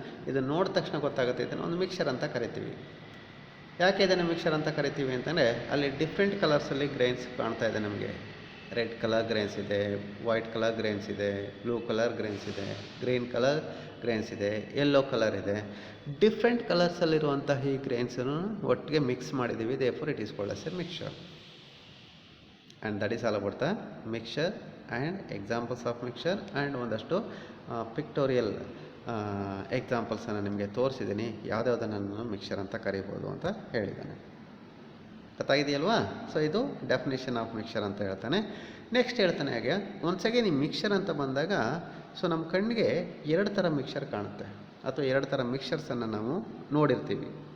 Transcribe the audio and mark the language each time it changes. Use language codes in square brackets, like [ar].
[kn] ಇದನ್ನು ನೋಡಿದ ತಕ್ಷಣ ಗೊತ್ತಾಗುತ್ತೆ, ಇದನ್ನು ಒಂದು ಮಿಕ್ಸರ್ ಅಂತ ಕರಿತೀವಿ. ಯಾಕೆ ಇದನ್ನು ಮಿಕ್ಸರ್ ಅಂತ ಕರಿತೀವಿ ಅಂತಂದರೆ, ಅಲ್ಲಿ ಡಿಫ್ರೆಂಟ್ ಕಲರ್ಸಲ್ಲಿ ಗ್ರೈನ್ಸ್ ಕಾಣ್ತಾ ಇದೆ ನಮಗೆ. ರೆಡ್ ಕಲರ್ ಗ್ರೈನ್ಸ್ ಇದೆ, ವೈಟ್ ಕಲರ್ ಗ್ರೈನ್ಸ್ ಇದೆ, ಬ್ಲೂ ಕಲರ್ ಗ್ರೈನ್ಸ್ ಇದೆ, ಗ್ರೀನ್ ಕಲರ್ ಗ್ರೈನ್ಸ್ ಇದೆ, ಯೆಲ್ಲೋ ಕಲರ್ ಇದೆ. ಡಿಫ್ರೆಂಟ್ ಕಲರ್ಸಲ್ಲಿರುವಂಥ ಈ ಗ್ರೈನ್ಸನ್ನು ಒಟ್ಟಿಗೆ ಮಿಕ್ಸ್ ಮಾಡಿದ್ದೀವಿ. [en] therefore it is called as a mixture. and that is all about the mixture and examples of mixture. [kn] and ಒಂದಷ್ಟು pictorial ಎಕ್ಸಾಂಪಲ್ಸನ್ನು ನಿಮಗೆ ತೋರಿಸಿದ್ದೀನಿ, ಯಾವುದ್ಯಾವುದನ್ನು ನಾನು ಮಿಕ್ಸರ್ ಅಂತ ಕರಿಬೋದು ಅಂತ ಹೇಳಿದ್ದಾನೆ. ಗೊತ್ತಾಗಿದೆಯಲ್ವಾ? ಸೊ ಇದು ಡೆಫಿನೇಷನ್ ಆಫ್ ಮಿಕ್ಸರ್ ಅಂತ ಹೇಳ್ತಾನೆ. ನೆಕ್ಸ್ಟ್ ಹೇಳ್ತಾನೆ ಹಾಗೆ, ಒನ್ಸ್ ಅಗೇನ್ ಈ ಮಿಕ್ಸರ್ ಅಂತ ಬಂದಾಗ, ಸೊ ನಮ್ಮ ಕಣ್ಣಿಗೆ ಎರಡು ಥರ ಮಿಕ್ಸರ್ ಕಾಣುತ್ತೆ, ಅಥವಾ ಎರಡು ಥರ ಮಿಕ್ಸರ್ಸನ್ನು ನಾವು ನೋಡಿರ್ತೀವಿ.